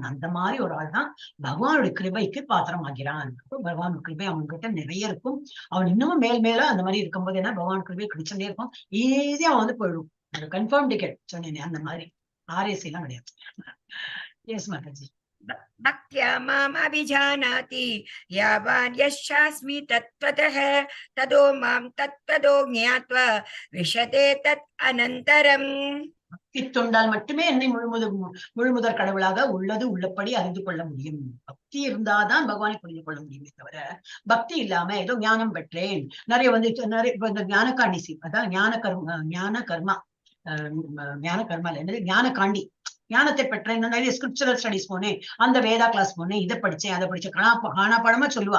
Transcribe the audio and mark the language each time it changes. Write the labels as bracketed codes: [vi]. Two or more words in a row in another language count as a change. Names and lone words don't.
[ta] அந்த மாதிரி ஒரு ஆள் தான் பகவானுடைய கிருபைக்கு பாத்திரமாகிறான். பகவான் கிருபை அவன்கிட்ட நிறைய இருக்கும். அவன் இன்னமும் மேல அந்த மாதிரி இருக்கும்போது என்ன, பகவான் கிருபை கிடைச்சுட்டே இருக்கும். ஈஸியா அவன் வந்து போயிடும். [en] confirm ticket [ta] சொன்னேன், அந்த மாதிரி ஆர்ஏசி எல்லாம் கிடையாது. எஸ் மாதாஜி. [sa] भक्त्या माम् अभिजानाति यावान् यश्चास्मि तत्त्वतः ततो मां तत्त्वतो ज्ञात्वा विशते तत् अनन्तरम्. [ta] பக்தி தொண்டால் மட்டுமே என்னை முழுமுதற் கடவுளாக உள்ளது உள்ளபடி அறிந்து கொள்ள முடியும். பக்தி இருந்தாதான் பகவானை புரிந்து கொள்ள முடியுமே தவிர, பக்தி இல்லாம ஏதோ ஞானம் பெற்றேன், நிறைய வந்து நிறைய இந்த ஞான காண்டிசி, அதான் ஞான கர்மா என்னது ஞான காண்டி, ஞானத்தை பெற்றேன், நிறைய [en] scriptural studies [ta] போனேன், அந்த வேதா கிளாஸ் போனேன், இதை படிச்சேன் அதை படிச்சேன், காணா படமா சொல்லுவா.